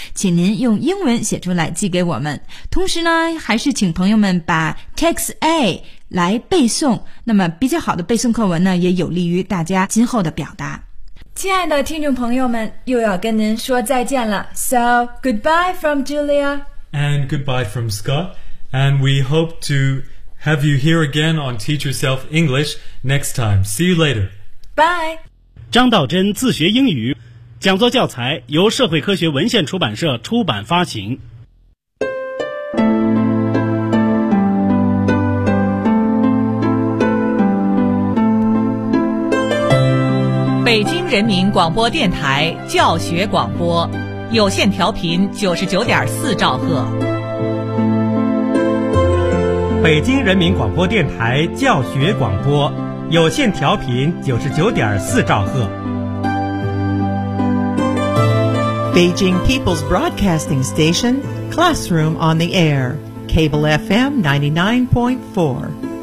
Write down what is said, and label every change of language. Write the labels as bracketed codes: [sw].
[zh] 请您用英文写出来寄给我们。同时呢，还是请朋友们把 text A 来背诵，那么比较好的背诵课文呢，也有利于大家今后的表达。亲爱的听众朋友们，又要跟您说再见了。 [en] So, goodbye from Julia. And goodbye from Scott. And we hope to have you here again on Teach Yourself English next time. See you later. Bye. [zh] 张道真自学英语讲座教材由社会科学文献出版社出版发行。北京人民广播电台教学广播有线调频99.4兆赫。北京人民广播电台教学广播有线调频99.4兆赫。 [en] Beijing People's Broadcasting Station, Classroom on the Air, Cable FM 99.4